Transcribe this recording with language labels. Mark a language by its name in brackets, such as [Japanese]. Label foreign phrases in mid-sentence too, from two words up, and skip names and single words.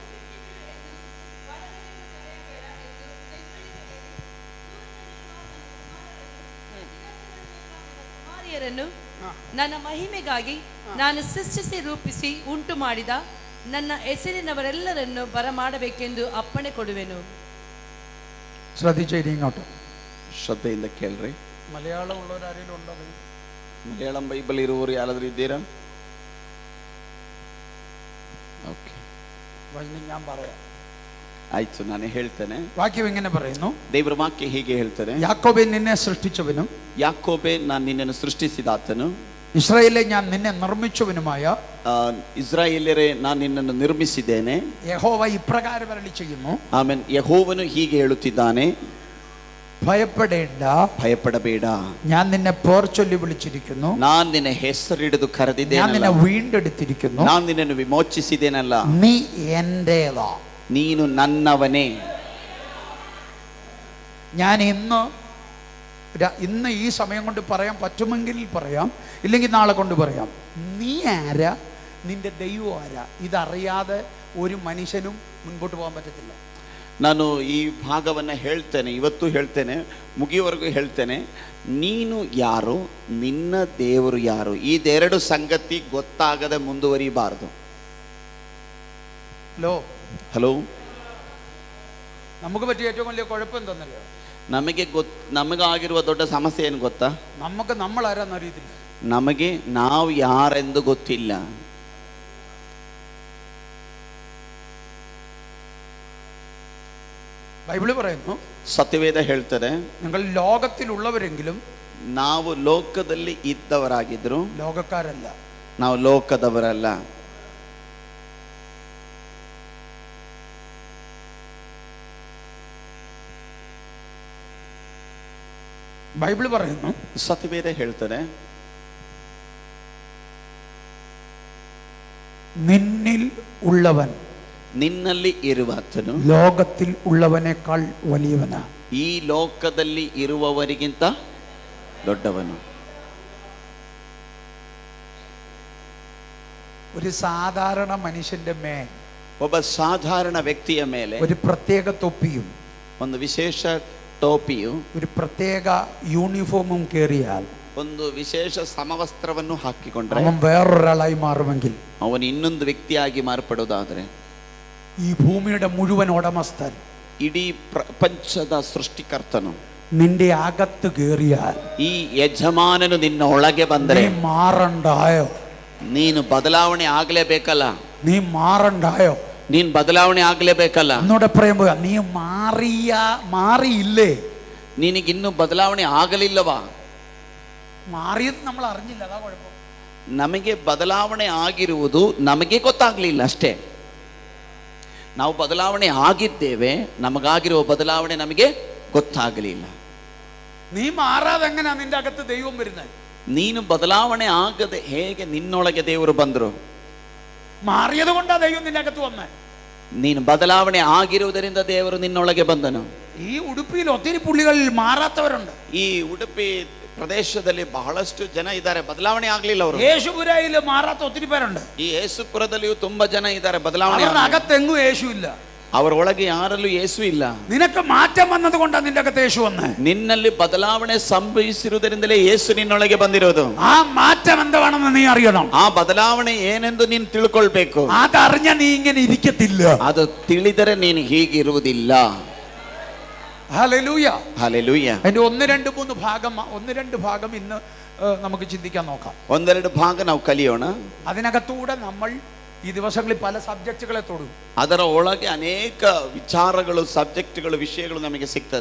[Kannada] ಕುಮಾರಿಯರನ್ನು ನನ್ನ ಮಹಿಮೆಗಾಗಿ ನಾನು ಸೃಷ್ಟಿಸಿ ರೂಪಿಸಿ ಉಂಟು ಮಾಡಿದ ನನ್ನ ಹೆಸರಿನವರೆಲ್ಲರನ್ನು ಬರಮಾಡಬೇಕೆಂದು ಅಪ್ಪಣೆ ಕೊಡುವೆನು. [Malayalam] ശ്രദ്ധിച്ചിരി ഇങ്ങോട്ട്. [Kannada] ಶ್ರದ್ಧೆಯಿಂದ ಕೇಳ್ರಿ. [Malayalam] മലയാളം ഉള്ളവരാരെങ്കിലും ഉണ്ടോ? [Kannada] ಮಲಯಾಳಂ ಬೈಬಲ್ ಇರುವವರು ಯಾರಾದ್ರೂ ಇದ್ದೀರಾ? ಓಕೆ, [Malayalam] ഞാൻ പറയാം. [Kannada] ಆಯ್ತು, ನಾನು ಹೇಳ್ತೇನೆ. [Malayalam] വാക്യം ഇങ്ങനെ പറയുന്നു. [Kannada] ದೇವರ ವಾಕ್ಯ ಹೀಗೆ ಹೇಳ್ತಾರೆ, [Malayalam] യാക്കോബേ നിന്നെ സൃഷ്ടിച്ചവനും [Kannada] ಯಾಕೋಬೆ ನಾನು ನಿನ್ನನ್ನು ಸೃಷ್ಟಿಸಿದಾತನು, [Malayalam] ഇസ്രായേലേ ഞാൻ നിന്നെ നിർമ്മിച്ചവനുമായ [Kannada] ಇಸ್ರಾಯೇಲ್ಯರೇ ನಾನು ನಿನ್ನನ್ನು ನಿರ್ಮಿಸಿದ್ದೇನೆ. [Malayalam] യഹോവ ഇപ്രകാരം അരുളി ചെയ്യുന്നു. [Kannada] ಆಮೇನ್ ಯೆಹೋವನು ಹೀಗೆ ಹೇಳುತ್ತಿದ್ದಾನೆ, [Malayalam] ഭയപ്പെടേണ്ട, [Kannada] ಭಯಪಡಬೇಡ, [Malayalam] ഞാൻ നിന്നെ പേർ ചൊല്ലി വിളിച്ചിരിക്കുന്നു, [Kannada] ನಾನು ನಿನ್ನ ಹೆಸರಿಡಿದು [Malayalam] ഞാൻ [Kannada] ಕರೆದಿದ್ದೇನಲ್ಲ, [Malayalam] നിന്നെ വീണ്ടെടുത്തിരിക്കുന്നു, [Kannada] ನಾನು ನಿನ್ನನ್ನು ವಿಮೋಚಿಸಿದ್ದೇನಲ್ಲ, [Malayalam] നീ എന്റേതാ. [Kannada] ನೀನು ನನ್ನವನೇ. [Malayalam] ഞാൻ ഇന്ന് ഈ സമയം കൊണ്ട് പറയാൻ പറ്റുമെങ്കിൽ പറയാം, ഇല്ലെങ്കിൽ നാളെ കൊണ്ട് പറയാം. നീ ആരാ, നിന്റെ ദൈവം ആരാ, ഇതറിയാതെ ഒരു മനുഷ്യനും മുൻപോട്ട് പോകാൻ പറ്റത്തില്ല. [Kannada] ನಾನು ಈ ಭಾಗವನ್ನು ಹೇಳ್ತೇನೆ, ಇವತ್ತು ಹೇಳ್ತೇನೆ, ಮುಗಿಯುವವರೆಗೂ ಹೇಳ್ತೇನೆ. ನೀನು ಯಾರು, ನಿನ್ನ ದೇವರು ಯಾರು, ಇದೆರಡು ಸಂಗತಿ ಗೊತ್ತಾಗದೆ ಮುಂದುವರಿಬಾರದು. ಹಲೋ, [Malayalam] നമുക്ക് പറ്റിയ ഏറ്റവും വലിയ കുഴപ്പം എന്തെന്നല്ലോ, [Kannada] ನಮಗಾಗಿರುವ ದೊಡ್ಡ ಸಮಸ್ಯೆ ಏನು ಗೊತ್ತಾ? [Malayalam] നമുക്ക് നമ്മൾ ആരാന്ന് അറിയത്തില്ല. [Kannada] ನಮಗೆ ನಾವು ಯಾರೆಂದು ಗೊತ್ತಿಲ್ಲ. [Malayalam] ബൈബിള് പറയുന്നു, [Kannada] ಸತ್ಯವೇದ ಹೇಳ್ತಾರೆ, [Malayalam] നിങ്ങൾ ലോകത്തിലുള്ളവരെങ്കിലും [Kannada] ನಾವು ಲೋಕದಲ್ಲಿ ಇದ್ದವರಾಗಿದ್ರು [Malayalam] ലോകക്കാരല്ല. [Kannada] ನಾವು ಲೋಕದವರಲ್ಲ. [Malayalam] ബൈബിള് പറയുന്നു, [Kannada] ಸತ್ಯವೇದ ಹೇಳ್ತಾರೆ, [Malayalam] നിന്നിൽ ഉള്ളവൻ [Kannada] ನಿನ್ನಲ್ಲಿ ಇರುವಾತನು [Malayalam] ലോകത്തിൽ ഉള്ളവനേക്കാൾ വലിയവനാ. [Kannada] ಈ ಲೋಕದಲ್ಲಿ ಇರುವವರಿಗಿಂತ ದೊಡ್ಡವನು. [Malayalam] ഒരു സാധാരണ മനുഷ്യന്റെ മേൽ [Kannada] ಒಬ್ಬ ಸಾಧಾರಣ ವ್ಯಕ್ತಿಯ ಮೇಲೆ [Malayalam] ഒരു പ്രത്യേക തൊപ്പിയും [Kannada] ಒಂದು ವಿಶೇಷ ಟೋಪಿಯು, [Malayalam] ഒരു പ്രത്യേക യൂണിഫോമും കേറിയാൽ [Kannada] ಒಂದು ವಿಶೇಷ ಸಮವಸ್ತ್ರವನ್ನು ಹಾಕಿಕೊಂಡ್ರೆ [Malayalam] അവൻ വേറൊരാളായി മാറുമെങ്കിൽ, [Kannada] ಅವನು ಇನ್ನೊಂದು ವ್ಯಕ್ತಿಯಾಗಿ ಮಾರ್ಪಡುವುದಾದರೆ, [Malayalam] ഈ ഭൂമിയുടെ മുഴുവൻ ഉടമസ്ഥൻ, [Kannada] ಇಡೀ ಪ್ರಪಂಚದ ಸೃಷ್ಟಿಕರ್ತನು [Malayalam] നിന്റെ അകത്ത് കേറിയാൽ, [Kannada] ಈ ಯಜಮಾನನು ನಿನ್ನ ಒಳಗೆ ಬಂದರೆ [Malayalam] നീ മാറണ്ടായോ? [Kannada] ನೀನು ಬದಲಾವಣೆ ಆಗಲೇಬೇಕಲ್ಲ. [Malayalam] നീ മാറണ്ടായോ? [Kannada] ನೀನ್ ಬದಲಾವಣೆ ಆಗಲೇಬೇಕಲ್ಲ. [Malayalam] എന്നോട് പറയുമ്പോ നീ മാറിയില്ലേ? [Kannada] ನಿನಗಿನ್ನೂ ಬದಲಾವಣೆ ಆಗಲಿಲ್ಲವಾ? [Malayalam] മാറിയത് നമ്മൾ അറിഞ്ഞില്ല, അതാ കുഴപ്പം. [Kannada] ನಮಗೆ ಬದಲಾವಣೆ ಆಗಿರುವುದು ನಮಗೆ ಗೊತ್ತಾಗ್ಲಿಲ್ಲ ಅಷ್ಟೇ. ನಾವು ಬದಲಾವಣೆ ಆಗಿದ್ದೇವೆ, ನಮಗಾಗಿರುವ ಬದಲಾವಣೆ ನಮಗೆ ಗೊತ್ತಾಗಲಿಲ್ಲ. [Malayalam] നീ മാറാതെ എങ്ങനെയാ നിന്റെ അകത്ത് ദൈവം വരുന്നത്? [Kannada] ನೀನು ಬದಲಾವಣೆ ಆಗದೆ ಹೇಗೆ ನಿನ್ನೊಳಗೆ ದೇವರು ಬಂದರು? [Malayalam] മാറിയത് കൊണ്ടാ ദൈവം നിന്റെ അകത്ത് വന്നേ. [Kannada] ನೀನು ಬದಲಾವಣೆ ಆಗಿರುವುದರಿಂದ ದೇವರು ನಿನ್ನೊಳಗೆ ಬಂದನು. [Malayalam] ഈ ഉടുപ്പിയിൽ ഒത്തിരി പുള്ളികൾ മാറാത്തവരുണ്ട്. [Kannada] ಈ ಉಡುಪಿ ಪ್ರದೇಶದಲ್ಲಿ ಬಹಳಷ್ಟು ಜನ ಇದ್ದಾರೆ, ಬದಲಾವಣೆ ಆಗ್ಲಿಲ್ಲ ಅವರು. [Malayalam] യേശുപുരയിൽ മാറാത്ത ഒത്തിരി പേരുണ്ട്. [Kannada] ಈ ಯೇಸುಪುರದಲ್ಲಿಯೂ ತುಂಬಾ ಜನ ಇದ್ದಾರೆ, ಬದಲಾವಣೆ [Malayalam] അകത്തെങ്ങും യേശു ഇല്ല. [Kannada] ಅವರ ಒಳಗೆ ಯಾರಲ್ಲೂ ಯೇಸು ಇಲ್ಲ. [Malayalam] നിനക്ക് മാറ്റം വന്നത് കൊണ്ടാണ് നിന്റെ അകത്ത് യേശു വന്നേ. [Kannada] ನಿನ್ನಲ್ಲಿ ಬದಲಾವಣೆ ಸಂಭವಿಸಿರುವುದರಿಂದಲೇ ಯೇಸು ನಿನ್ನೊಳಗೆ ಬಂದಿರೋದು. [Malayalam] ആ മാറ്റം എന്താണെന്ന് നീ അറിയണം. [Kannada] ಆ ಬದಲಾವಣೆ ಏನೆಂದು ನೀನು ತಿಳ್ಕೊಳ್ಬೇಕು. [Malayalam] അതറിഞ്ഞ നീ ഇങ്ങനെ ഇരിക്കത്തില്ല. [Kannada] ಅದು ತಿಳಿದರೆ ನೀನು ಹೀಗಿರುವುದಿಲ್ಲ. [Malayalam] ഹല്ലേലൂയ, ഹല്ലേലൂയ. അതിന്റെ ഒന്ന് രണ്ട് ഭാഗം ഇന്ന് നമുക്ക് ചിന്തിക്കാൻ നോക്കാം. [Kannada] ಒಂದೆರಡು ಭಾಗ ನಾವು ಕಲಿಯೋಣ. [Malayalam] അതിനകത്തൂടെ നമ്മൾ ഈ ദിവസങ്ങളിൽ പല സബ്ജക്റ്റുകളെ തൊടും. [Kannada] ಅದರ ಒಳಗೆ ಅನೇಕ ವಿಚಾರಗಳು, ಸಬ್ಜೆಕ್ಟ್ಗಳು, ವಿಷಯಗಳು ನಮಗೆ ಸಿಗ್ತದೆ.